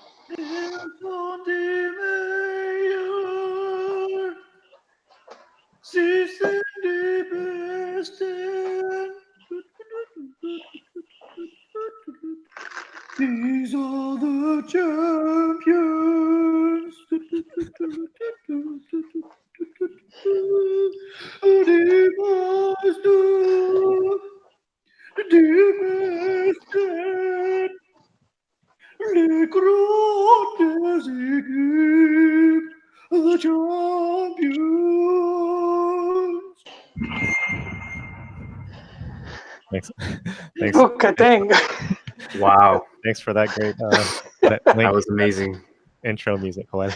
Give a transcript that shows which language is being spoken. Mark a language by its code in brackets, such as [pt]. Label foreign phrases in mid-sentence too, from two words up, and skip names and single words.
[de] Donde Mayor, Sie sind die Besten. [en] These are the champions. [de] Die Meister, die Besten. [fr] Les grandes équipes, [en] the champions. Thanks. Okay, dang. Wow, Thanks for that great that was amazing. intro music, Joel.